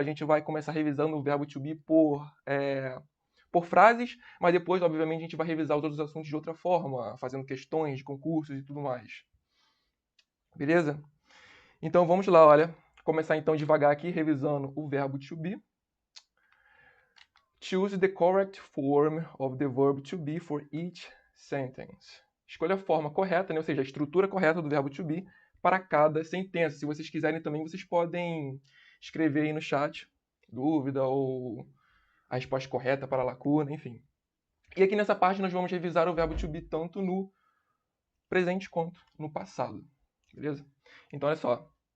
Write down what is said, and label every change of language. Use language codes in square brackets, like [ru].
[pt] A gente vai começar revisando o verbo to be por frases, mas depois, obviamente, a gente vai revisar os outros assuntos de outra forma, fazendo questões de concursos e tudo mais. Beleza? Então vamos lá, olha. Começar então devagar aqui, revisando o verbo to be. [en] Choose the correct form of the verb to be for each sentence. [pt] Escolha a forma correta, né? Ou seja, a estrutura correta do verbo to be para cada sentença. Se vocês quiserem também, vocês podem escrever aí no chat dúvida ou a resposta correta para a lacuna, enfim. E aqui nessa parte nós vamos revisar o verbo to be tanto no presente quanto no passado. Beleza? Então, olha só.